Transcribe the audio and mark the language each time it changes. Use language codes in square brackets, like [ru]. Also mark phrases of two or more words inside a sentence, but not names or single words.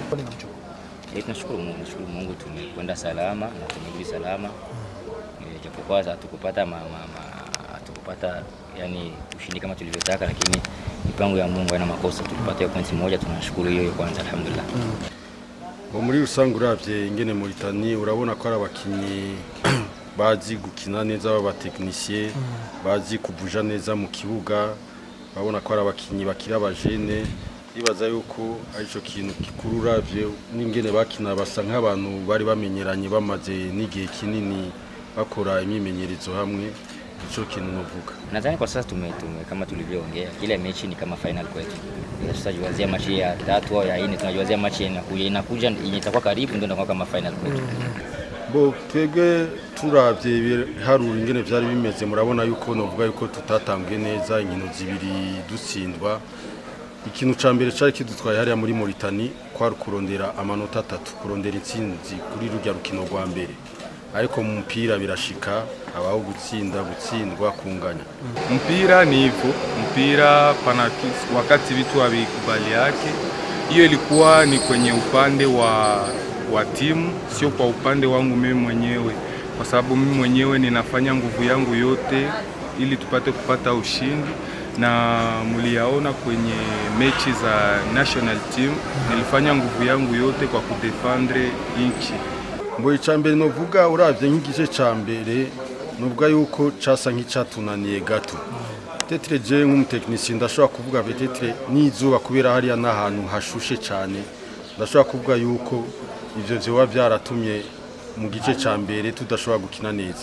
[sw] Tunashukuru Mungu tumekwenda salama na tumerudi salama. Japokuwa hatukupata yani ushindi kama tulivyotaka, lakini mipango ya Mungu haina makosa. Tulipata pointi moja, tunashukuru hiyo kwanza, alhamdulillah. [rn] Muri rusange uravye ingene Mauritanie urabona ko ari abakinyi bazi gukina neza, b'abatekinisiye bazi kuvuja neza mu kibuga, babona ko ari abakinyi bakira abajene. Ibaza yuko arico kintu gikuru uravye n'ingene bakina basa nk'abantu bari bamenyeranye bamaze n'igihe kinini bakora imyimenyerezo hamwe. Ico kintu novuga, [sw] nadhani kwa sasa kama tulivyoongea, kila mechi ni kama final kwetu. Sasa tunajiwazia mechi ya 3 au ya 4, tunajiwazia mechi inakuja itakuwa karibu, ndio inakuwa kama final kwetu. [rn] Bo twebwe turavye harura ingene vyari bimeze, murabona yuko novuga yuko tutatanguye neza, inkino zibiri dutsindwa. Ikintu ca mbere cari kidutwaye hariya muri Mauritanie kwari kurondera amanota 3, kurondera intsinzi kuri rujya rukino rwa mbere. Ariko mu mpira birashika, abaho gutsindwa kunganya. [sw] Mpira ni hivyo, mpira wakati vitu havikubali yake. Hiyo ilikuwa ni kwenye upande wa timu, sio kwa upande wangu mimi mwenyewe, kwa sababu mimi mwenyewe ninafanya nguvu yangu yote ili kupata ushindi. Na muliyaona kwenye mechi za [en] national team, [sw] nilifanya nguvu yangu yote kwa kudefendre inchi. [rn] Mbo icambere novuga uravye nk'igice ca mbere novuga yuko casa nk'icatunaniye gato. [fr] Tetre je [rn] nk'umutekinisiye ndashobora kuvuga tetre n'izuba kubera hariya n'ahantu hashushe cyane, ndashobora kuvuga yuko ivyo vyoba byaratumye mu gice ca mbere tudashobora gukina neza.